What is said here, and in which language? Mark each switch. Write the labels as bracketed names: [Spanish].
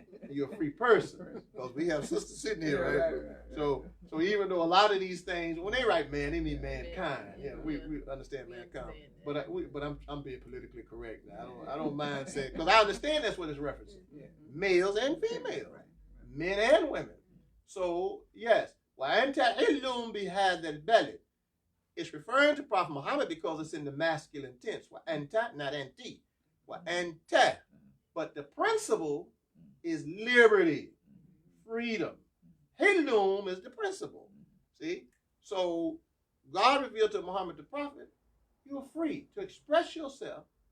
[English] You're a free person because we have sisters sitting here, right? So even though a lot of these things, when they write man, they mean mankind. Yeah, we understand mankind. But I'm being politically correct now. I don't mind saying, because I understand that's what it's referencing. Males and females, men and women. So yes, [Arabic] وَأَنْتَ حِلٌّ بِهَذَا الْبَلَدِ. [English] It's referring to Prophet Muhammad because it's in the masculine tense. وَأَنْتَ, not anti. [Arabic] وَأَنْتَ. [English] But the principle is liberty, freedom. Hilum is the principle. See? So God revealed to Muhammad the prophet, you're free to express yourself.